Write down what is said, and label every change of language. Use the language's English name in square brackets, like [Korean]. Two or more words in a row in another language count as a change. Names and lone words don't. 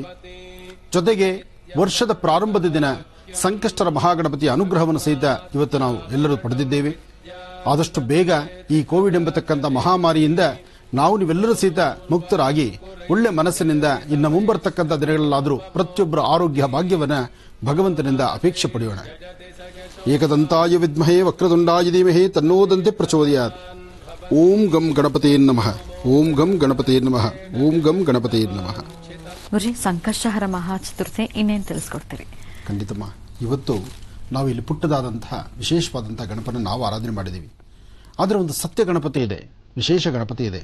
[Kannada] ಜೊತೆಗೆ ವರ್ಷದ ಪ್ರಾರಂಭದ ದಿನ ಸಂಕಷ್ಟರ ಮಹಾಗಣಪತಿಯ ಅನುಗ್ರಹವನ್ನು ಸಹಿತ ಇವತ್ತು ನಾವು ಎಲ್ಲರೂ ಪಡೆದಿದ್ದೇವೆ. ಆದಷ್ಟು ಬೇಗ ಈ ಕೋವಿಡ್ ಎಂಬತಕ್ಕಂಥ ಮಹಾಮಾರಿಯಿಂದ ನೀವೆಲ್ಲರೂ ಸಹಿತ ಮುಕ್ತರಾಗಿ ಒಳ್ಳೆ ಮನಸ್ಸಿನಿಂದ ಇನ್ನು ಮುಂಬರ್ತಕ್ಕಂಥ ದಿನಗಳಲ್ಲಾದರೂ ಪ್ರತಿಯೊಬ್ಬರ ಆರೋಗ್ಯ ಭಾಗ್ಯವನ್ನು ಭಗವಂತನಿಂದ ಅಪೇಕ್ಷೆ ಪಡೆಯೋಣ. [Sanskrit] ಏಕದಂತಾಯ ವಿದ್ಮಹೇ ವಕ್ರತುಂಡಾಯ ಧೀಮಹಿ ತನ್ನೋದಂತೆ ಪ್ರಚೋದಯಾತ್. ಓಂ ಗಂ ಗಣಪತೇ ನಮಃ. ಓಂ ಗಂ ಗಣಪತೇ ನಮಃ. ಓಂ ಗಂ ಗಣಪತೇ ನಮಃ. [Kannada] ಗುರುಜಿ, ಸಂಕಷ್ಟಹರ ಮಹಾ ಚತುರ್ಥಿ ಇನ್ನೇನು ತಿಳಿಸ್ಕೊಡ್ತೀರಿ? ಖಂಡಿತಮ್ಮ. ಇವತ್ತು ನಾವು ಇಲ್ಲಿ ಪುಟ್ಟದಾದಂತಹ ವಿಶೇಷವಾದಂತಹ ಗಣಪನ ನಾವು ಆರಾಧನೆ ಮಾಡಿದ್ದೀವಿ. ಆದರೆ ಒಂದು ಸತ್ಯ ಗಣಪತಿ ಇದೆ, ವಿಶೇಷ ಗಣಪತಿ ಇದೆ.